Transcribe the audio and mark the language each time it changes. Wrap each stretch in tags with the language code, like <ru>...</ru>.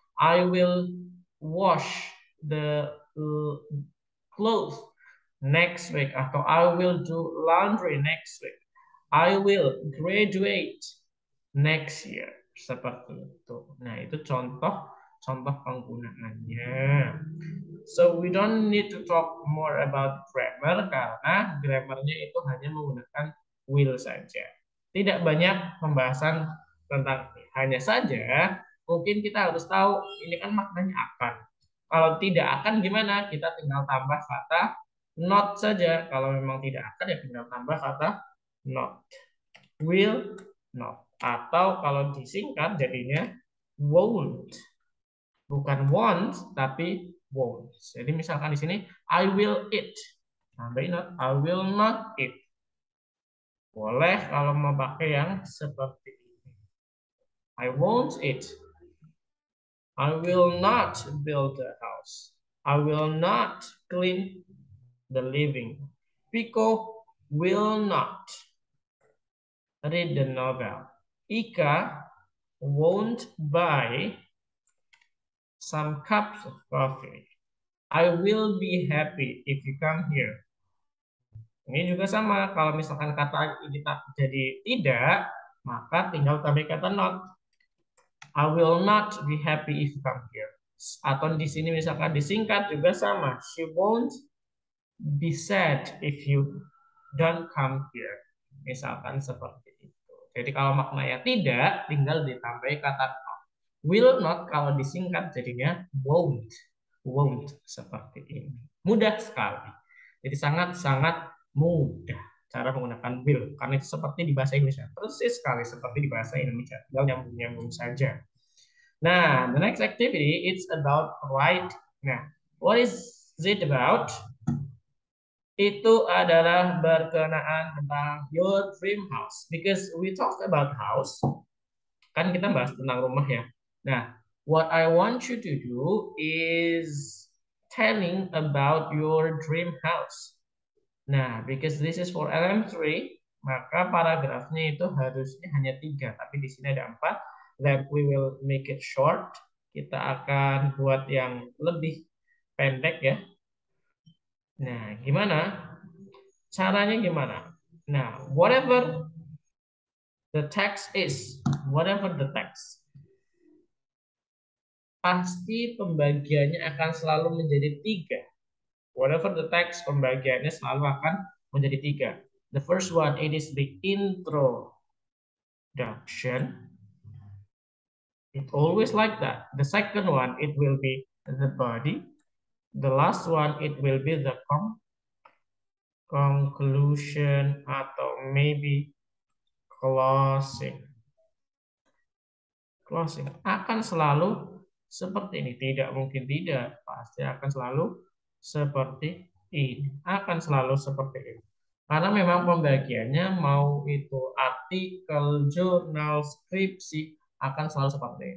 <en>I will wash the clothes next week,</en> <id>atau</id> <en>I will do laundry next week. I will graduate next year.</en> <id>Seperti itu. Nah, itu contoh penggunaannya.</id> <en>So we don't need to talk more about grammar</en> <id>karena grammarnya itu hanya menggunakan will saja. Tidak banyak pembahasan tentang ini. Hanya saja mungkin kita harus tahu ini kan maknanya akan. Kalau tidak akan gimana? Kita tinggal tambah kata not saja. Kalau memang tidak akan ya tinggal tambah kata not.</id> <en>Will not.</en> <id>Atau kalau disingkat jadinya won't. Bukan won't, tapi won't. Jadi misalkan di sini,</id> <en>I will eat.</en> <id>Tambahin not,</id> <en>I will not eat.</en> <id>Boleh kalau mau pakai yang seperti ini.</id> <en>I won't eat. I will not build a house. I will not clean the living. Pico will not read the novel. Ika won't buy some cups of coffee. I will be happy if you come here.</en> <id>Ini juga sama, kalau misalkan kata ini jadi tidak, maka tinggal tambah kata not.</id> <en>I will not be happy if you come here.</en> <id>Atau di sini misalkan disingkat juga sama.</id> <en>She won't be sad if you don't come here.</en> <id>Misalkan seperti itu. Jadi kalau maknanya tidak, tinggal ditambah kata not.</id> <en>Will not</en> <id>kalau disingkat jadinya won't. Won't seperti ini. Mudah sekali. Jadi sangat-sangat mudah cara menggunakan will. Karena itu seperti di bahasa Indonesia. Persis sekali seperti di bahasa Indonesia. Tinggal nyambung-nyambung saja.</id> <en>Nah, the next activity it's about write. Nah, what is it about?</en> <id>Itu adalah berkenaan tentang</id> <en>your dream house. Because we talked about house.</en> <id>Kan kita bahas tentang rumah ya.</id> <en>Nah, what I want you to do is telling about your dream house.</en> <id>Nah,</id> <en>because this is for LM3,</en> <id>maka paragrafnya itu harusnya hanya 3, tapi di sini ada 4.</id> <en>Then we will make it short.</en> <id>Kita akan buat yang lebih pendek ya. Nah, gimana? Caranya gimana?</id> <en>Nah, whatever the text is, whatever the text,</en> <id>pasti pembagiannya akan selalu menjadi 3.</id> <en>Whatever the text,</en> <id>pembagiannya selalu akan menjadi 3.</id> <en>The first one, it is the introduction. It always like that. The second one, it will be the body. The last one, it will be the conclusion</en> <id>atau</id> <en>maybe closing.</en> <id>Closing akan selalu seperti ini. Tidak mungkin tidak. Pasti akan selalu seperti ini. Akan selalu seperti ini. Karena memang pembagiannya mau itu artikel, jurnal, skripsi akan selalu seperti ini.</id>